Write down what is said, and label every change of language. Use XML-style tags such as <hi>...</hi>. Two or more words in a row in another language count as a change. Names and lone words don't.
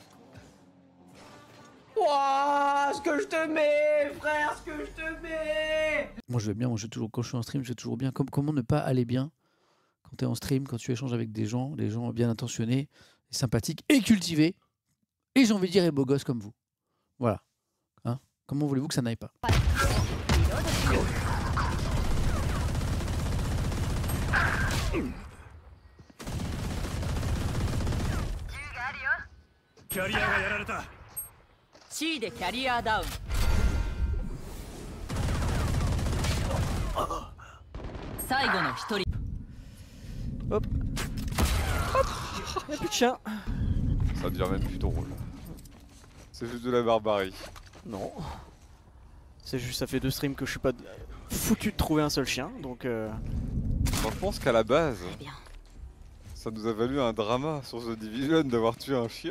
<fr>Ouah, ce que je te mets, frère, ce que je te mets! Moi je vais bien, moi je vais toujours, quand je suis en stream, je vais toujours bien. Comment ne pas aller bien quand tu es en stream, quand tu échanges avec des gens bien intentionnés, sympathiques et cultivés, et j'ai envie de dire, et beaux gosses comme vous. Voilà. Hein, comment voulez-vous que ça n'aille pas?</fr> <ja>C でキャリアダウン。最後の一人。</ja> <fr>Hop. Hop. Y'a plus de chien. Ça devient même plus drôle. C'est juste de la barbarie. Non. C'est juste, ça fait 2 streams que je suis pas foutu de trouver un seul chien, donc Moi, je pense qu'à la base, ça nous a valu un drama sur The Division d'avoir tué un chien.</fr>